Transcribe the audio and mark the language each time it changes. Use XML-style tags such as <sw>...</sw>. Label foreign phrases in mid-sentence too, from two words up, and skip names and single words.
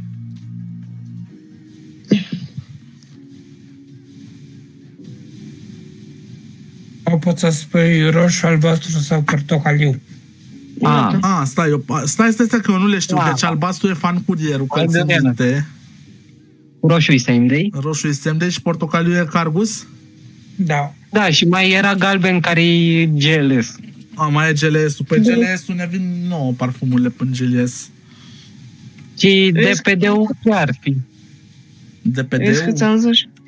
<ro>O poți să spui roșu, albastru sau portocaliu. Stai, că eu nu le știu. Deci albastru e fan curierul, că țin minte. Roșu e</ro> <en>same day.</en> <ro>Roșu e</ro> <en>same day</en> <ro>și portocaliu e Cargus? Da. Da, și mai era galben care e GLS. Mai e GLS-ul. Păi GLS-ul ne vin nouă parfumurile până GLS. Și DPD-ul ar fi. Vezi că ți-am zis?</ro>